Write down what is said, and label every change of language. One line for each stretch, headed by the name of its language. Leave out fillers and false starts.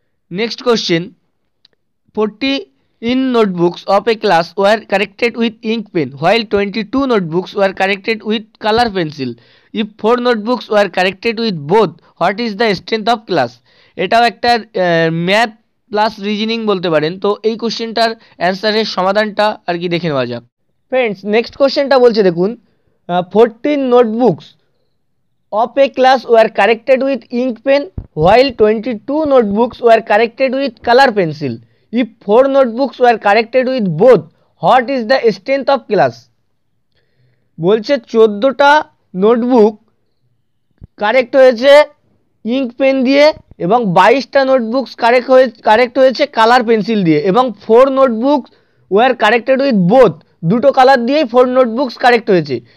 English: Next question, 14 notebooks of a class were corrected with ink pen while 22 notebooks were corrected with color pencil. If 4 notebooks were corrected with both, what is the strength of class?
Bangla: এটাও একটা math plus reasoning বলতে পারেন। তো এই কোশ্চেনটার অ্যান্সারের সমাধানটা আর কি দেখে নেওয়া যাক।
English: friends,
Bangla: নেক্সট কোশ্চেনটা বলছে দেখুন,
English: 14 notebooks of a class were corrected with ink pen while 22 notebooks were corrected with color pencil. If 4 notebooks were corrected with both, what is the strength of class?
Bangla: বলছে 14টা নোটবুক কারেক্ট হয়েছে ink pen দিয়ে, এবং 22টা notebooks correct হয়েছে colour pencil দিয়ে, এবং
English: 4 notebooks were corrected with both,
Bangla: দুটো colour দিয়েই 4 notebooks correct হয়েছে।